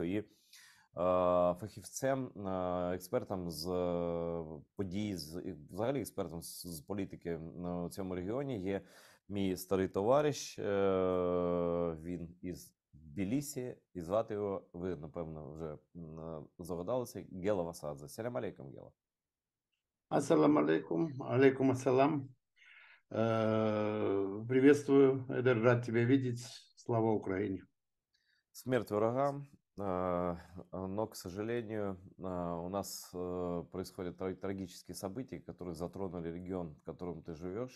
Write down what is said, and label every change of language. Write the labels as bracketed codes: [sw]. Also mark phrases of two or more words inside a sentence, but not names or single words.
[uk] І фахівцем, експертом з подій, взагалі експертом з політики в цьому регіоні є мій старий товариш. Він із Тбілісі, і звати його, ви, напевно, вже здогадалися, Гела Васадзе. [ar] سلام عليكم, Гела. السلام عليكم عليكم السلام. [ru] Приветствую, Эдер, рад тебя видеть. Слава Украине. Смерть врагам, но, к сожалению, у нас происходят трагические события, которые затронули регион, в котором ты живешь.